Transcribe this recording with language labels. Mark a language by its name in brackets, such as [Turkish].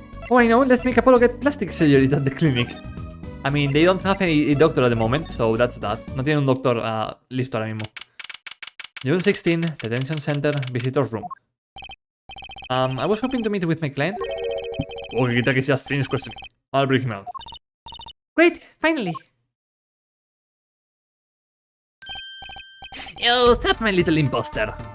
[English] Oh, I know, let's make Apollo get plastic surgery at the clinic. I mean, they don't have a doctor at the moment, so that's that. [Spanish] No tienen un doctor listo ahora mismo. [English] June 16, detention center, visitor's room. I was hoping to meet with my client. Okay, Kitaki just finished questioning. I'll bring him out. Great, finally. Yo, stop, my little imposter.